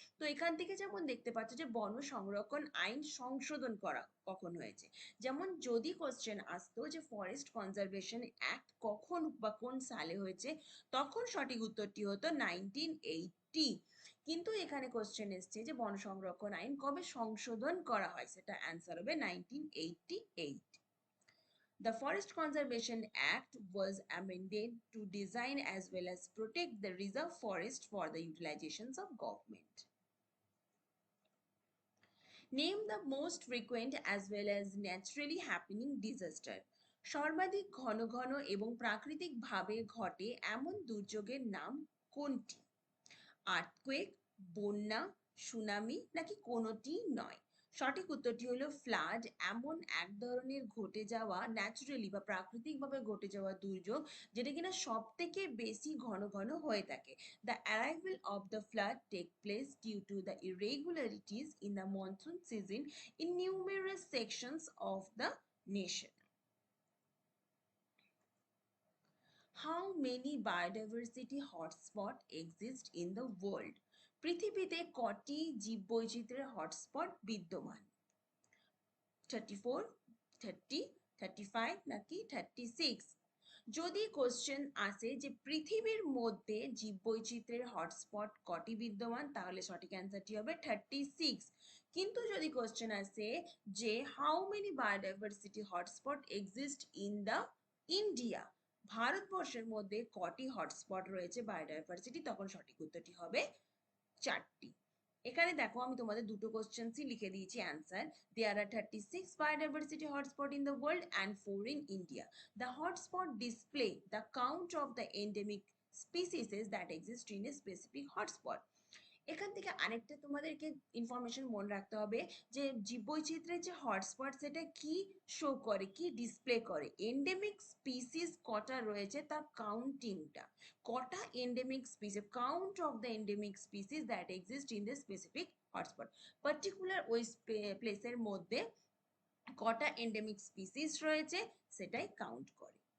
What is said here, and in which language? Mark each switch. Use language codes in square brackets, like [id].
[bn] তো এখান থেকে যেমন দেখতে পাচ্ছ যে বন সংরক্ষণ আইন সংশোধন করা কখন হয়েছে, যেমন যদি কোশ্চেন আসতো যে ফরেস্ট কনজারভেশন অ্যাক্ট কখন বা কোন সালে হয়েছে তখন সঠিক উত্তরটি হতো 1980। কিন্তু এখানে কোশ্চেন এসছে যে বন সংরক্ষণ আইন কবে সংশোধন করা হয়, সেটা অ্যান্সার হবে 1988। [en] The Forest Conservation Act was amended to design as well as protect the reserve forest for the utilizations of government. Name the most frequent as well as naturally happening disaster. [bn] সর্বাধিক ঘন ঘন এবং প্রাকৃতিকভাবে ঘটে এমন দুর্যোগের নাম কোনটি? আর্থকুয়েক, বন্যা, সুনামি, নাকি কোনোটি নয়? সঠিক উত্তরটি হলো ফ্লাড এমন এক ধরনের ঘটে যাওয়া ন্যাচারালি বা প্রাকৃতিকভাবে ঘটে যাওয়া দুর্যোগ যেটা কিনা সব থেকে বেশি ঘন ঘন হয়ে থাকে। [en] The arrival of the flood take place due to the irregularities in the monsoon season in numerous sections of the nation. How many biodiversity hotspots exist in the world? [bn] পৃথিবীতে কটি জীববৈচিত্র্যের হটস্পট বিদ্যমান? 34, 30, 35 নাকি 36? যদি কোশ্চেন আসে যে পৃথিবীর মধ্যে জীববৈচিত্র্যের hotspot কটি বিদ্যমান, তাহলে সঠিক অ্যান্সারটি হবে 36। কিন্তু যদি কোশ্চেন আসে যে [en] how many biodiversity hotspot exist in the India, [bn] ভারতবর্ষের মধ্যে কটি হটস্পট রয়েছে বায়োডাইভার্সিটি, তখন সঠিক উত্তরটি হবে 4টি। এখানে দেখো আমি তোমাদের দুটো কোশ্চেন্সই লিখে দিয়েছি answer. [en] There are 36 biodiversity hotspots in the world and 4 in India. The hotspot display the count of the endemic species that exist in a specific hotspot. [bn] এখান থেকে আরেকটা তোমাদেরকে ইনফরমেশন মনে রাখতে হবে যে জীববৈচিত্র্যের যে হটস্পট সেটা কি শো করে, কি ডিসপ্লে করে, এন্ডেমিক স্পিসিস কটা রয়েছে তার কাউন্টিংটা, কটা endemic species, [en] count of the endemic species that exist in the specific hotspot, [bn] particular ওই প্লেসের মধ্যে কটা এন্ডেমিক স্পিসিস রয়েছে সেটাই কাউন্ট করে।